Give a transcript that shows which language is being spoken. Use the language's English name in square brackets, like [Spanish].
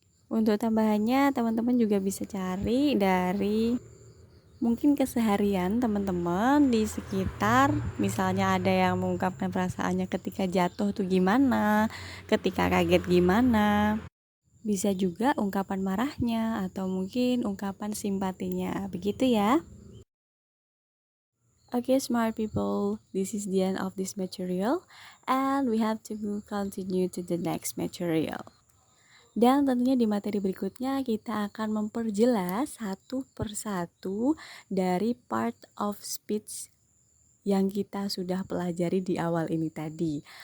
[Indonesian] Untuk tambahannya teman-teman juga bisa cari dari mungkin keseharian teman-teman di sekitar. Misalnya ada yang mengungkapkan perasaannya ketika jatuh tuh gimana, ketika kaget gimana. Bisa juga ungkapan marahnya atau mungkin ungkapan simpatinya. Begitu ya. [English] Okay, smart people, this is the end of this material and we have to continue to the next material. [Indonesian] Dan tentunya di materi berikutnya kita akan memperjelas satu persatu dari [English] part of speech [Indonesian] yang kita sudah pelajari di awal ini tadi.